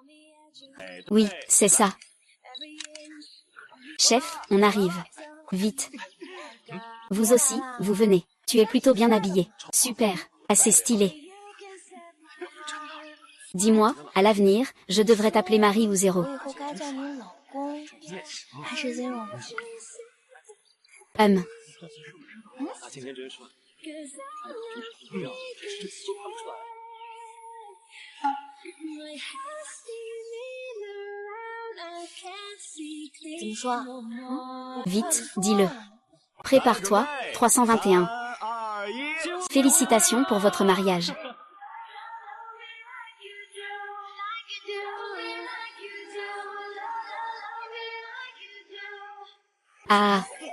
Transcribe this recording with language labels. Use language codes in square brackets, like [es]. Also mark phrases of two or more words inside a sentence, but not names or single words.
[fr] Oui, c'est ça. Chef, on arrive. Vite. Vous aussi, vous venez. Tu es plutôt bien habillé. Super, assez stylé. Dis-moi, à l'avenir, je devrais t'appeler Marie ou Zéro. [zh] 我以后该叫你老公还是 Zero？他今天真帅。怎么说啊？ [fr] Vite, dis-le. Prépare-toi, 321. Félicitations pour votre mariage. Ah.